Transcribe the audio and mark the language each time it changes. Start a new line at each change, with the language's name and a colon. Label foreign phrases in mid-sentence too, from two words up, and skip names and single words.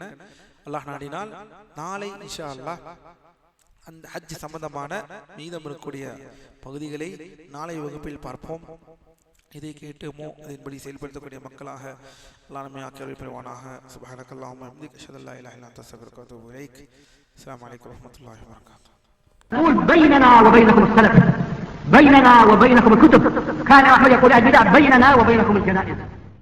Tamil: அல்லாஹ் நாடினால் நாளை
Arabic: إن شاء الله
Tamil: அந்த ஹஜ் சம்பந்தமான மீதம் இருக்கக்கூடிய பகுதிகளை நாளை வகுப்பில் பார்ப்போம். இதை கேட்டுமோ அதன்படி செயல்படுத்தக்கூடிய மக்களாக அல்லாஹ் நம்மை ஆக்கியவை பெறுவானாக.
Arabic: سبحانك اللهم وبحمدك أشهد أن لا إله إلا أنت أستغفرك وأتوب إليك. السلام عليكم ورحمة الله وبركاته. قل بيننا وبينكم السلف، بيننا وبينكم الكتب. كان أحمد يقول البدع بيننا وبينكم الجنائز.